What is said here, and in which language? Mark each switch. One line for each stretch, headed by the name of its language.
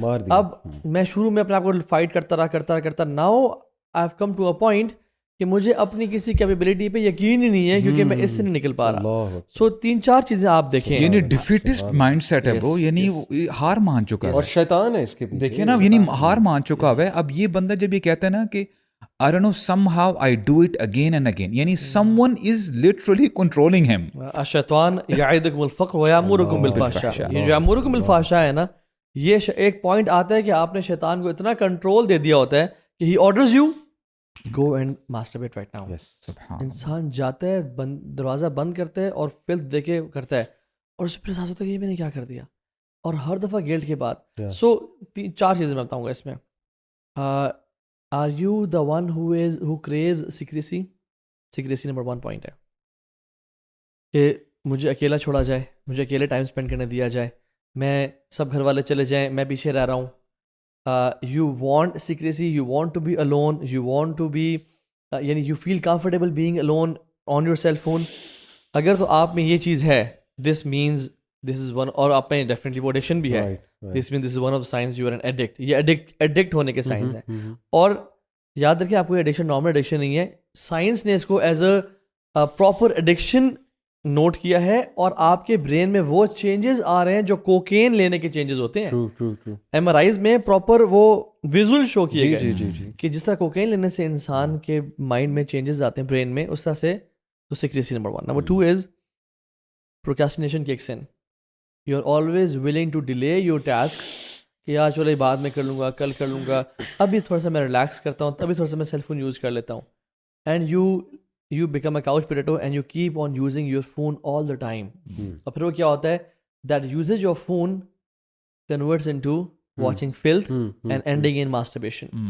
Urdu: اب میں شروع میں اپنے آپ کو فائٹ کرتا
English: now I have come to a point
Urdu: کہ مجھے اپنی کسی کیپیبلٹی پہ یقین ہی نہیں ہے, کیونکہ میں اس سے نہیں نکل پا رہا. سو 3-4 چیزیں آپ دیکھیں, یعنی ڈیفیٹسٹ مائنڈ سیٹ ہے برو, یعنی ہار مان چکا ہے, اور شیطان ہے اس کے پیچھے, دیکھیں نا, یعنی ہار مان چکا ہے. اب یہ بندہ جب یہ کہتا ہے نا کہ
English: I don't know, somehow I do it again and again, یعنی someone is literally controlling him.
Arabic: الشیطان یعدکم الفقر ویامرکم بالفحشاء.
Urdu: یہ جو
Arabic: یامرکم بالفحشاء
Urdu: ہے نا, یہ ایک پوائنٹ آتا ہے کہ آپ نے شیطان کو اتنا کنٹرول دے دیا ہوتا ہے کہ
English: he orders you go and masturbate right now.
Urdu: انسان جاتا ہے, دروازہ بند کرتا ہے اور فلتھ دے کے کرتا ہے, اور اس پہ احساس ہوتا ہے کہ یہ میں نے کیا کر دیا, اور ہر دفعہ گلٹ کے بعد. سو 4 چیزیں میں بتاؤں گا اس میں.
English: Are you the one who craves secrecy? Secrecy number 1 point
Urdu: ہے کہ مجھے اکیلا چھوڑا جائے, مجھے اکیلے ٹائم اسپینڈ کرنے دیا جائے, میں سب گھر والے چلے جائیں, میں پیچھے رہ رہا ہوں.
English: You want secrecy, you want to be alone, you want to be یعنی you feel comfortable being alone on your cell phone.
Urdu: اگر تو آپ میں یہ چیز ہے,
English: this means this is one,
Urdu: اور آپ میں ڈیفینیٹلی وہ ایڈکشن بھی ہے,
English: this means this is one of the signs you are an addict.
Urdu: یہ ایڈکٹ ہونے کے سائنس ہیں. اور یاد رکھیں آپ کو یہ ایڈکشن نارمل ایڈکشن نہیں ہے, سائنس نے اس کو
English: as a proper addiction
Urdu: note کیا ہے, اور آپ کے برین میں وہ چینجز آ رہے ہیں جو کوکین لینے کے چینجز ہوتے ہیں. ایم آر آئیز میں پراپر وہ ویژول شو کیے گئے کہ جس طرح کوکین لینے سے انسان کے مائنڈ میں چینجز آتے ہیں برین میں, اس طرح سے. تو سیکریسی نمبر 1.
English: number 2 is procrastination
Urdu: کی ایک سن.
English: you are always willing to delay your tasks,
Urdu: کہ یار چلو بعد میں کر لوں گا, کل کر لوں گا, ابھی تھوڑا سا میں ریلیکس کرتا ہوں, ابھی تھوڑا سا میں سیل فون یوز کر لیتا ہوں. And
English: you become a couch potato and you keep on using your phone all the time.
Urdu: اور پھر وہ کیا ہوتا ہے,
English: that usage of phone converts into watching filth and ending in masturbation.